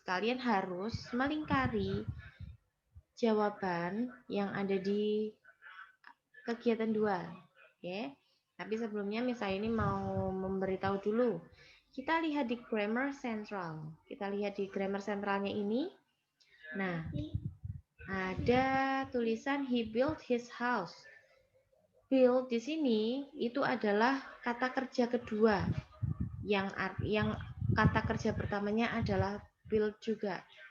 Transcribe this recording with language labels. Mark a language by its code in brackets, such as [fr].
[id] Kalian harus melingkari jawaban yang ada di kegiatan 2. Oke. Tapi sebelumnya misalnya ini mau memberitahu dulu. Kita lihat di grammar central. Kita lihat di grammar centralnya ini. Nah, ada tulisan [en] he built his house. [id] Build di sini itu adalah kata kerja kedua. Yang kata kerja pertamanya adalah build juga.